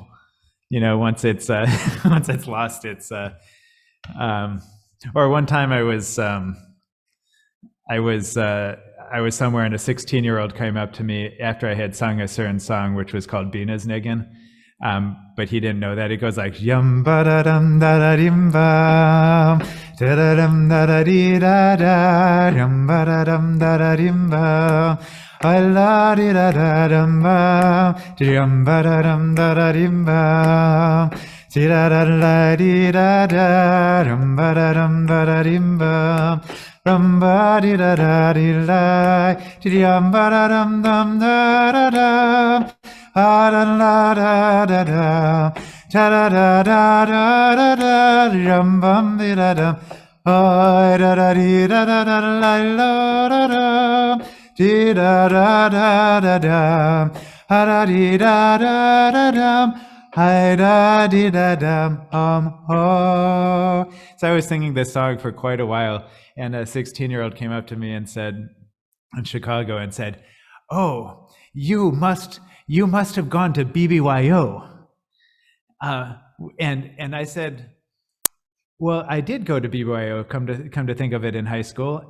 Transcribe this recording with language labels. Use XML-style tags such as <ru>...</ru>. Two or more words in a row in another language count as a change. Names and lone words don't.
<en>Once it's lost its or one time I was somewhere and a 16-year-old came up to me after I had sung a certain song which was called Bina's Niggin. But he didn't know that. It goes like yum ba da dum da da dim ba da da dum da da dee da da yum ba da dum da da dim ba I la di da da dum ba yum ba da dum da da dim ba si da da la di da da yum ba da dum da da dim ba rum ba di da da di la di yum ba da dum dum da da da da da da da da da da da da da yum bum di da da da da di da da da la la da da di da da da da da da di da da da da hi da di da dum ho. So I was singing this song for quite a while, and a 16-year-old came up to me and said, in Chicago, and said, "Oh, you must have gone to BBYO." And I said, "Well, I did go to BBYO, come to think of it, in high school.</en>